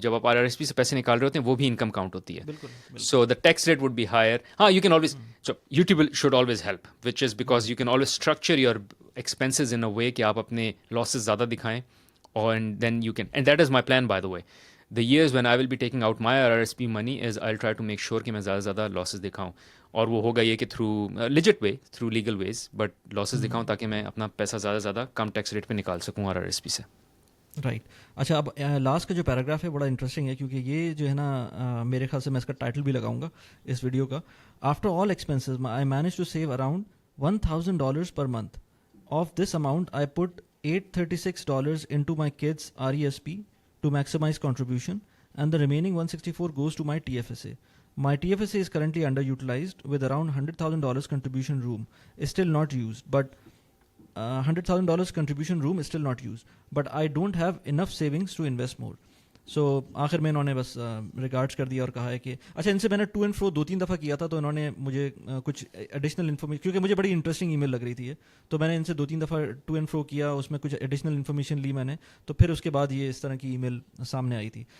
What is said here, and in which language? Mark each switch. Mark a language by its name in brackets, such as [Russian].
[Urdu] جب آپ are R S P سے پیسے نکال رہے ہوتے ہیں وہ بھی انکم کاؤنٹ ہوتی ہے. [English] So the tax rate would be higher. You can always, so YouTube should always help, which is because you can always structure your expenses in a way [Urdu] کہ آپ اپنے losses زیادہ دکھائیں, [English] and then you can, and that is my plan by the way. The years when I will be taking out my RRSP money is I'll try to make sure [Urdu] کہ میں زیادہ سے زیادہ losses دکھاؤں, اور وہ ہوگا یہ کہ [English] through legit way, through legal ways, but [Urdu] losses دکھاؤں تاکہ میں اپنا پیسہ زیادہ سے زیادہ کم ٹیکس ریٹ پہ نکال سکوں RRSP سے. [English] Right. [Urdu] اچھا، اب لاسٹ کا جو پیراگراف ہے بڑا انٹرسٹنگ ہے کیونکہ یہ جو ہے نا میرے خیال سے میں اس کا ٹائٹل بھی لگاؤں گا اس ویڈیو کا. [English] After all expenses I manage to save around $1,000 per month. Of this amount I put $836 into my kids' RESP to maximize contribution, and the remaining $164 goes to my TFSA. My TFSA is currently underutilized with around $100,000 contribution room is still not used, but $100,000 contribution room is still not used, but I don't have enough savings to invest more. [Urdu] سو آخر میں انہوں نے بس regards کر دیا اور کہا ہے کہ اچھا، ان سے میں نے ٹو اینڈ فرو 2-3 دفعہ کیا تھا تو انہوں نے مجھے کچھ ایڈیشنل انفارمیشن، کیونکہ مجھے بڑی انٹرسٹنگ ای میل لگ رہی تھی تو میں نے ان سے 2-3 دفعہ ٹو اینڈ فرو کیا، اس میں کچھ ایڈیشنل انفارمیشن لی میں نے، تو پھر اس کے بعد یہ اس طرح کی ای میل سامنے آئی تھی.